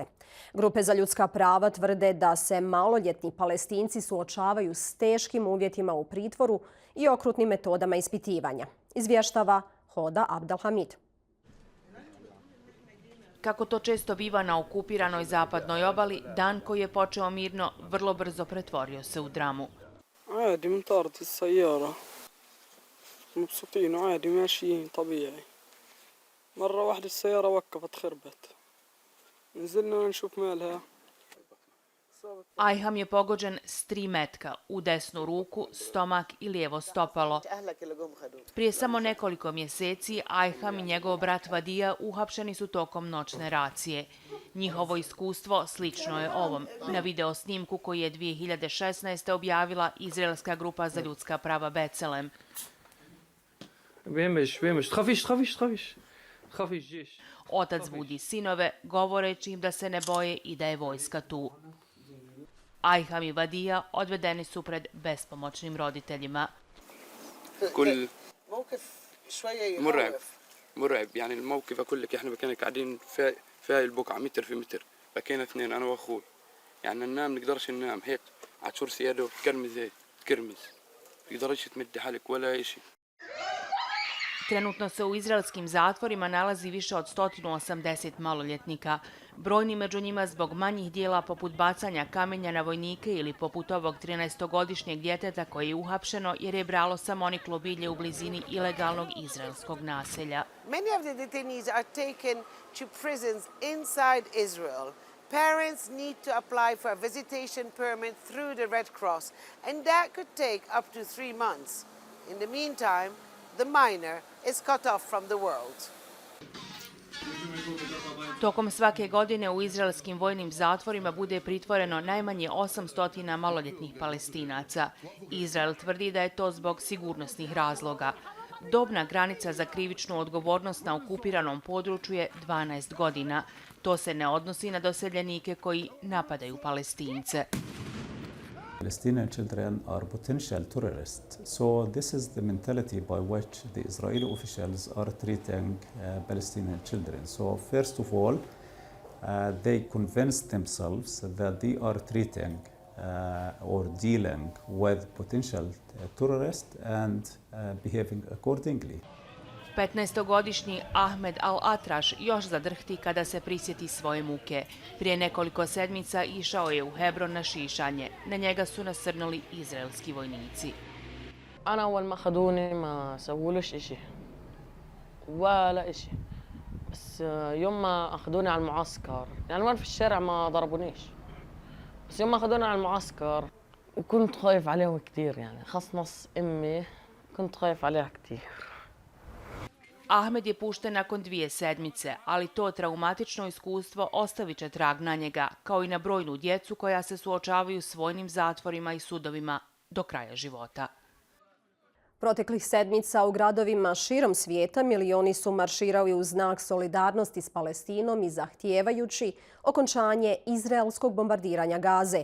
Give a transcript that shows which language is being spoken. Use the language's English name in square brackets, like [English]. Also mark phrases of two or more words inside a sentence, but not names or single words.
[Bosnian] Grupe za ljudska prava tvrde da se maloljetni Palestinci suočavaju s teškim uvjetima u pritvoru i okrutnim metodama ispitivanja. Izvještava Hoda Abdelhamid. Kako to često biva na okupiranoj zapadnoj obali, dan koji je počeo mirno vrlo brzo pretvorio se u dramu. [Arabic] عادي بنطارد في السيارة مبسوطين وعادي ماشيين طبيعي. مرة واحدة السيارة وقفت خربت نزلنا نشوف مالها. [Bosnian] Ajham je pogođen s 3 metka u desnu ruku, stomak i lijevo stopalo. Prije samo nekoliko mjeseci Ajham i njegov brat Vadija uhapšeni su tokom noćne racije. Njihovo iskustvo slično je ovom, na video snimku koji je 2016. objavila izraelska grupa za ljudska prava Becelem. Otac budi sinove, govoreći im da se ne boje i da je vojska tu. Ajham i Vadija odvedeni su pred bespomoćnim roditeljima. [Arabic] مرعب يعني الموقف اقول لك احنا كنا قاعدين في البقعه متر في متر فكنا اثنين انا واخوي يعني ننام نقدرش ننام هيك على شرسي يده تكرمز تقدرش تمد حالك ولا شيء. [Bosnian] Trenutno se u izraelskim zatvorima nalazi više od 180 maloljetnika. Brojni među njima zbog manjih dijela poput bacanja kamenja na vojnike ili poput ovog 13-godišnjeg djeteta koje je uhapšeno jer je bralo samoniklo bilje u blizini ilegalnog izraelskog naselja. [English] Many of the detainees are taken to prisons inside Israel. Parents need to apply for a visitation permit through the Red Cross, and that could take up to 3 months. In the meantime, the minor is cut off from the world. [Bosnian] Tokom svake godine u izraelskim vojnim zatvorima bude pritvoreno najmanje 800 maloljetnih Palestinaca. Izrael tvrdi da je to zbog sigurnosnih razloga. Dobna granica za krivičnu odgovornost na okupiranom području je 12 godina. To se ne odnosi na doseljenike koji napadaju Palestince. [English] Palestinian children are potential terrorists. So this is the mentality by which the Israeli officials are treating Palestinian children. So first of all, they convince themselves that they are treating or dealing with potential terrorists and behaving accordingly. [Bosnian] 15-godišnji Ahmed al-Atraš još zadrhti kada se prisjeti svoje muke. Prije nekoliko sedmica išao je u Hebron na šišanje. Na njega su nasrnuli izraelski vojnici. [Arabic] أنا أول ما أخذوني ما سوولوش إشي ولا إشي بس يوم ما أخذوني على المعسكر يعني وين في الشارع ما ضربونيش بس يوم ما أخذوني على المعسكر وكنت خايف عليهم كتير يعني خاص نص أمي كنت خايف عليها كتير. [Bosnian] Ahmed je pušten nakon 2 sedmice, ali to traumatično iskustvo ostavit će trag na njega, kao i na brojnu djecu koja se suočavaju s vojnim zatvorima i sudovima do kraja života. Proteklih sedmica u gradovima širom svijeta milioni su marširali u znak solidarnosti s Palestinom i zahtijevajući okončanje izraelskog bombardiranja Gaze.